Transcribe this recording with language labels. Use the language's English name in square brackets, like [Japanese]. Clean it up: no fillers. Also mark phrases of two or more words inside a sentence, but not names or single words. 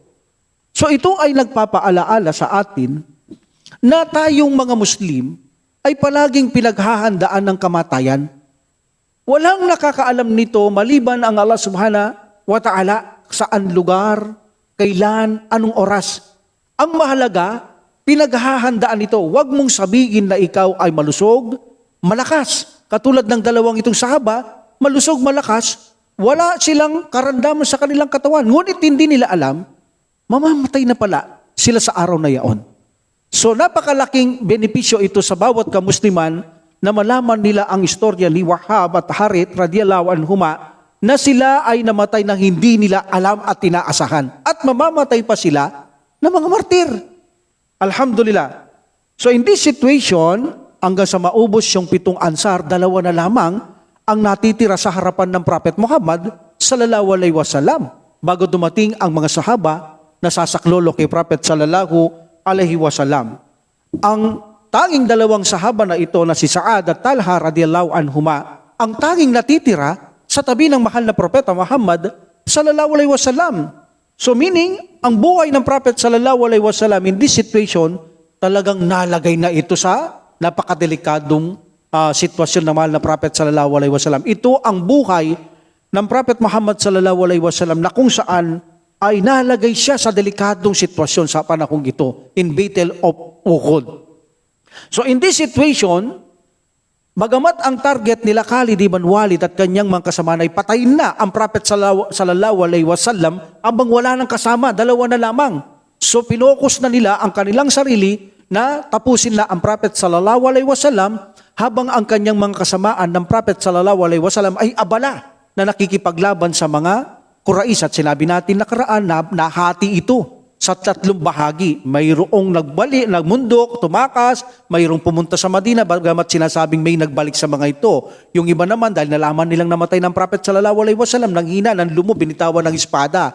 [Filipino] So ito ay nagpapaalaala sa atin na tayong mga Muslim ay palaging pinaghahandaan ng kamatayan. Walang nakakaalam nito maliban ang Allah [Arabic] سبحانه وتعالى [Filipino] saan lugar, kailan, anong oras. Ang mahalaga, pinaghahandaan ito. Huwag mong sabihin na ikaw ay malusog, malakas. Katulad ng dalawang itong sahaba, malusog, malakas, wala silang karamdaman sa kanilang katawan. Ngunit hindi nila alam, mamamatay na pala sila sa araw na yaon. So napakalaking benepisyo ito sa bawat kamusliman na malaman nila ang istorya ni Wahab at Harith [Arabic] رضي الله عنهما [Filipino] na sila ay namatay nang hindi nila alam at tinaasahan. At mamamatay pa sila na mga martir. [English] Alhamdulillah. So in this situation, [Filipino] hanggang sa maubos yung 7 Ansar, 2 na lamang ang natitira sa harapan ng Prophet Muhammad [Arabic] صلى الله عليه وسلم [Filipino] bago dumating ang mga sahaba na sasaklolo kay Prophet [Arabic] صلى الله عليه وسلم. [Filipino] Ang tanging 2 sahaba na ito na si Sa'ad at Talha [Arabic] رضي الله عنهما, [Filipino] ang tanging natitira sa tabi ng mahal na Propeta Muhammad [Arabic] صلى الله عليه وسلم. [Filipino] So meaning, ang buhay ng Prophet [Arabic] صلى الله عليه وسلم [English] in this situation, [Filipino] talagang nalagay na ito sa napakadelikadong sitwasyon ng mahal na Prophet [Arabic] صلى الله عليه وسلم. [Filipino] Ito ang buhay ng Prophet Muhammad [Arabic] صلى الله عليه وسلم [Filipino] na kung saan ay nalagay siya sa delikadong sitwasyon sa panahong ito in Battle of Uhud. [English] So in this situation, [Filipino] bagamat ang target nila Khalid ibn Walid at kanyang mga kasama ay patayin na ang Prophet [Arabic] صلى الله عليه وسلم, [Filipino] abang wala nang kasama, 2 na lamang. So pinokus na nila ang kanilang sarili na tapusin na ang Prophet [Arabic] صلى الله عليه وسلم [Filipino] habang ang kanyang mga kasamaan ng Prophet [Arabic] صلى الله عليه وسلم [Filipino] ay abala na nakikipaglaban sa mga Quraysh. At sinabi natin nakaraan na nahati ito sa 3 bahagi. Mayroong nagmundok, tumakas, mayroong pumunta sa Madina, bagamat sinasabing may nagbalik sa mga ito. Yung iba naman, dahil nalaman nilang namatay ng Prophet [Arabic] صلى الله عليه وسلم, [Filipino] nanghina, nanlumo, binitawan ng espada.